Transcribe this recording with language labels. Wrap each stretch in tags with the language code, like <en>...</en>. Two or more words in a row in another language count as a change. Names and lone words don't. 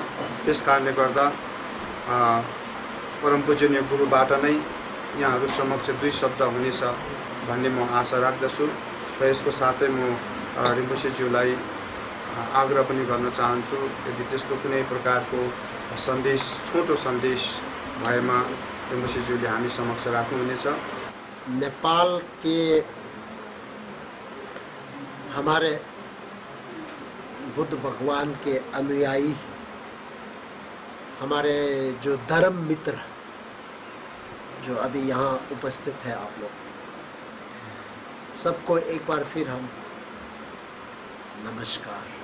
<ne>त्यस कारणले गर्दा परम पूजनीय गुरुबाट नै यहाँहरू समक्ष दुई शब्द हुनेछ भन्ने म आशा राख्दछु र यसको साथै म रिम्पोछेज्यूलाई आग्रह पनि गर्न चाहन्छु, यदि त्यस्तो कुनै प्रकारको सन्देश, छोटो सन्देश भएमा रिम्पोछेज्यूले हामी समक्ष राख्नुहुनेछ।</ne> <hi>नेपाल के हमारे बुद्ध भगवान के अनुयायी, हमारे जो धर्म मित्र जो अभी यहाँ उपस्थित है, आप लोग सबको एक बार फिर हम नमस्कार।</hi>